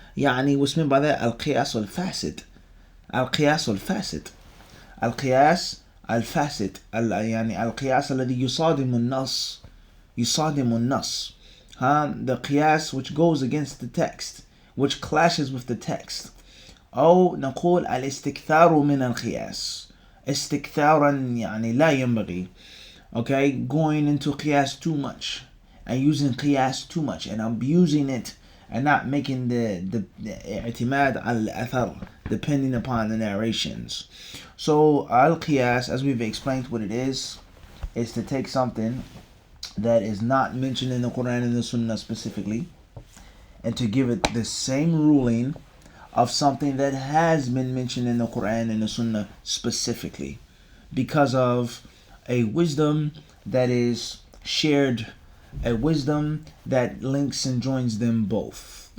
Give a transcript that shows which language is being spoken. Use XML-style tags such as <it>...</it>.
<en>يعني what's meant by that, al-qiyas al-fasid. Al-qiyas al-fasid. Al-qiyas</en> <ar>الفاسد يعني القياس الذي يصادم النص</ar> <en>the قياس which goes against the text, which clashes with the text.</en> <ar>أو نقول الاستكثار من القياس استكثارا يعني لا ينبغي.</ar> <en>Okay, going into qiyas too much and using qiyas too much and abusing it and not making the i'timad al-athar depending upon the narrations. So al-qiyas, as we've explained what it is to take something that is not mentioned in the Quran and the Sunnah specifically, and to give it the same ruling of something that has been mentioned in the Quran and the Sunnah specifically, because of a wisdom that is shared, a wisdom that links and joins them both.</en>